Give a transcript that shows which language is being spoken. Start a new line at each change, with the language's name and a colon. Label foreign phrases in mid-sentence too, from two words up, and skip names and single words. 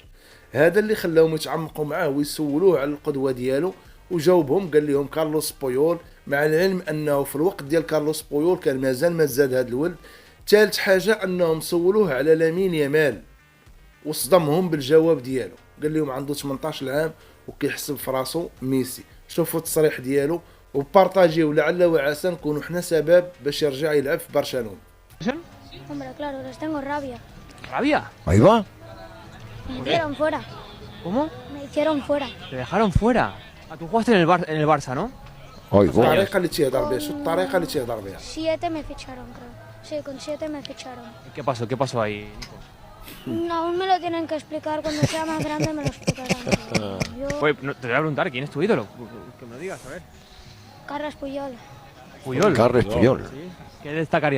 Arabic: هذا اللي خلاهم يتعمقوا معاه ويسولوه على القدوه ديالو، وجاوبهم قال لهم كارلوس بويول، مع العلم انه في الوقت ديال كارلوس بويول كان مازال ما زاد هذا الولد. ثالث حاجه انهم سولوه على لامين يامال وصدمهم بالجواب ديالو. قال لهم عنده 18 عام وكيحسب في راسو ميسي. شوفوا التصريح ديالو وبارطاجيو، لعل وعسى نكونوا حنا سبب باش يرجع يلعب في برشلونه.
Spanish: Hombre, claro, les tengo rabia. ¿Rabia? Ahí va. Me hicieron fuera. ¿Cómo? Me hicieron fuera. Te dejaron fuera. Ah, tú jugaste en el Barça, ¿no? Ahí va.
Arabic: الطريقه اللي تيهضر بها، شو الطريقه اللي تيهضر بها.
Spanish: 7 me ficharon, creo. Sí, con 7 me ficharon. ¿Y qué pasó? ¿Qué pasó ahí, Nico? Aún me lo tienen que explicar. Cuando sea más grande me lo explicarán. Yo, Oye, te voy a preguntar, ¿quién es tu ídolo? Que me lo digas, a ver. Carles Puyol. Puyol. Carles Puyol. ¿Sí? ¿Qué destacarías